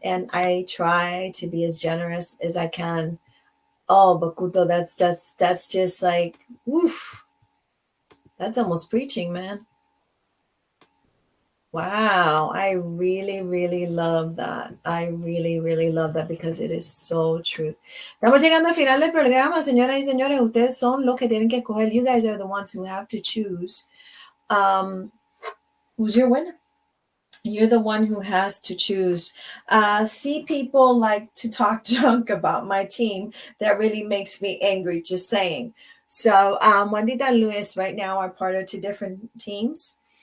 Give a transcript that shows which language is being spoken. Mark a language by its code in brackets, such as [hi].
[en] And I try to be as generous as I can. Oh, Bakuto, that's just like, woof. That's almost preaching, man. Wow, I really, really love that. I really, really love that because it is so true. [es] Estamos llegando al final del programa, señoras y señores. Ustedes son los que tienen que escoger. [en] You guys are the ones who have to choose. Who's your winner? You're the one who has to choose. See, people like to talk junk about my team. That really makes me angry, just saying. So, Juanita and Luis right now are part of two different teams.